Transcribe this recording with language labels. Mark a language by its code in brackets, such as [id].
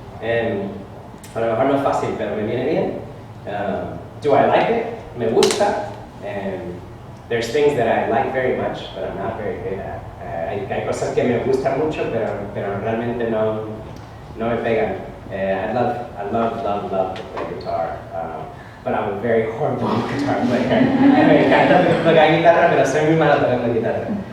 [es] A lo mejor no es fácil, pero me viene bien. [en] Do I like it? [es] Me gusta. [en] There's things that I like very much, but I'm not very good at. [es] Hay cosas que me gustan mucho, pero realmente no me pegan. [en] I love to play guitar, but I'm a very horrible guitar player. [es] Me encanta tocar guitarra, pero soy muy malo tocando guitarra.